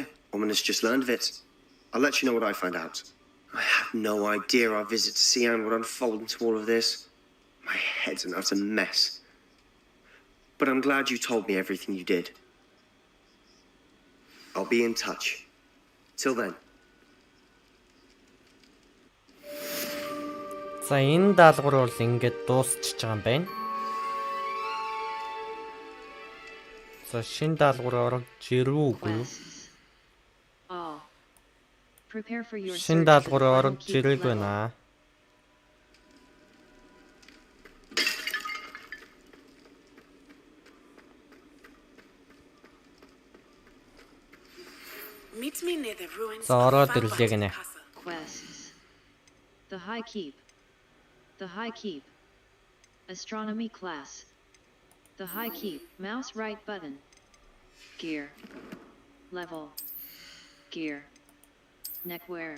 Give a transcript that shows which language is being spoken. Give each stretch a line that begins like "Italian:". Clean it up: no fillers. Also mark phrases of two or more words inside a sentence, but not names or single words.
English: Ominous just learned of it. I'll let you know what I find out. I had no idea our visit to Sian would unfold into all of this. My head's an utter mess. But I'm glad you told me everything you did. I'll be in touch. Till then.
Mongolian: За, энэ даалгавар бол ингээд дуусчихж байгаа юм байна. За, шинэ даалгавар орж ирв үгүй юу? Шинэ даалгавар орж ирэл байна.
English: Meet me near the ruins
Mongolian: За, ороод ирлээ гинэ.
English: Quests. The High Keep. The High Keep. Astronomy class. The High Keep. Mouse right button. Gear. Level. Gear. Neckwear.